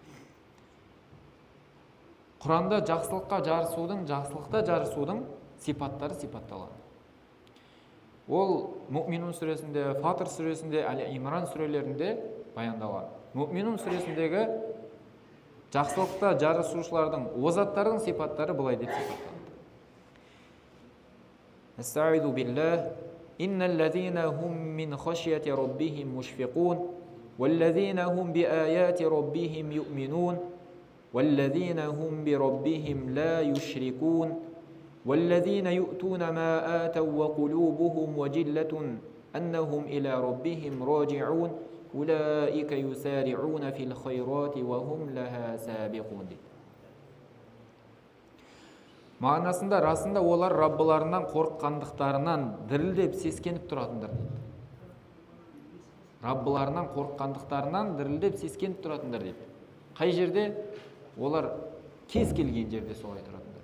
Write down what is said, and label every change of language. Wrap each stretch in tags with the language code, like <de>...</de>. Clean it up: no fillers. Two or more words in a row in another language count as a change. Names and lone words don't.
<kk>Құранда жақсылықта жарысудың сипаттары сипатталған. Ол Муъминун сүресінде, Фатыр сүресінде, Әл-Имран сүрелерінде баяндалған. Муъминун сүресіндегі жақсылықта жарысушылардың, озаттардың сипаттары былай деп сипатталды.</kk> <ar>أستعيذ بالله, إن الذين هم من خشية ربهم مشفقون والذين هم بآيات ربهم يؤمنون والذين هم بربهم لا يشركون والذين يؤتون ما آتوا وقلوبهم وجلة أنهم إلى ربهم راجعون. أولئك يسارعون في الخيرات وهم لها سابقون.</ar> <kk>Мағынасында расында олар Раббыларынан қорыққандықтарынан дірілдеп сескеніп тұратындар дейді. Раббыларынан қорыққандықтарынан дірілдеп сескеніп тұратындар дейді. Қай жерде? Олар кез келген жерде солай тұратындар.</kk>